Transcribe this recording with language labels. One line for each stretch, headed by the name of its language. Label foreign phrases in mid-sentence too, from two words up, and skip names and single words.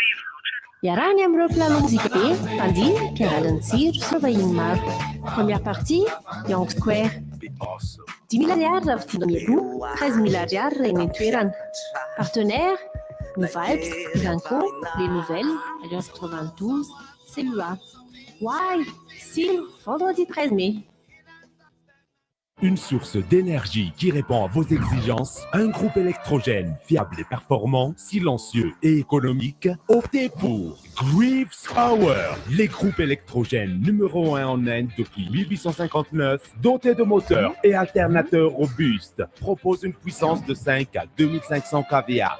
Malagasy: Iarahany amin'ireo mpilalao mozika be, mpandihy, mpiangalan'ny jiro sy vahiny maro.
French: Première partie, Young Square.
Malagasy: 10 000 ariary raha vidiana mialoha, 13 000 ariary raha eny an-toerana.
French: Partenaire, New Vibes, Ivanco, Les Nouvelles, Alliance 92, CUA.
Malagasy: Hoay, siny,
French: vendredi 13 mai. Une source d'énergie qui répond à vos exigences, un groupe électrogène fiable et performant, silencieux et économique, optez pour Greaves Power, les groupes électrogènes numéro 1 en Inde depuis 1859, dotés de moteurs et alternateurs robustes, proposent une puissance de 5 à 2500 kVA.